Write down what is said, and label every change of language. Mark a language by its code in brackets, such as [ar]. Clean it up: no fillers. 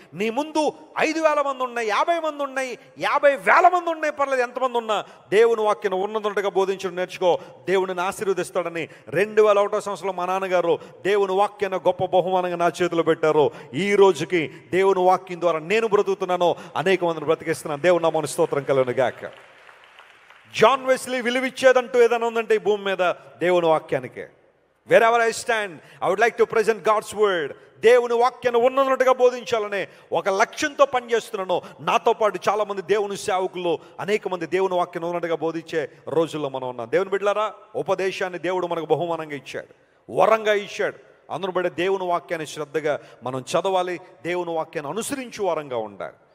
[te] నీ ముందు 5,000 మంది ఉన్నాయి, 50 మంది ఉన్నాయి, 50,000 మంది ఉన్నాయి, పర్లేదు ఎంతమంది ఉన్నా దేవుని వాక్యం ఉన్నదంటగా బోధించడం నేర్చుకో, దేవుడిని ఆశీర్వదిస్తాడని 2001 సంవత్సరంలో మా నాన్నగారు దేవుని వాక్యాన్ని గొప్ప బహుమానంగా నా చేతిలో పెట్టారు. ఈ రోజుకి దేవుని వాక్యం ద్వారా నేను బ్రతుకుతున్నాను, అనేక మందిని బ్రతికిస్తున్నాను. దేవుని నామమునకు స్తోత్రం కలుగును గాక. జాన్ వెస్లీ విలువిచ్చేదంటూ ఏదైనా ఉందంటే ఈ భూమి మీద దేవుని వాక్యానికే. [en] Wherever I stand, I would like to present God's word. [te] దేవుని వాక్యాన్ని ఉన్నట్టుగా బోధించాలనే ఒక లక్ష్యంతో పనిచేస్తున్నాను. నాతో పాటు చాలామంది దేవుని సేవకులు, అనేక మంది దేవుని వాక్యాన్ని ఉన్నట్టుగా బోధించే రోజుల్లో మనం ఉన్నాం. దేవుని బిడ్డలారా, ఉపదేశాన్ని దేవుడు మనకు బహుమానంగా ఇచ్చాడు, వరంగా ఇచ్చాడు. అందును బట్టి దేవుని వాక్యాన్ని శ్రద్ధగా మనం చదవాలి, దేవుని వాక్యాన్ని అనుసరించే వారంగా ఉండాలి.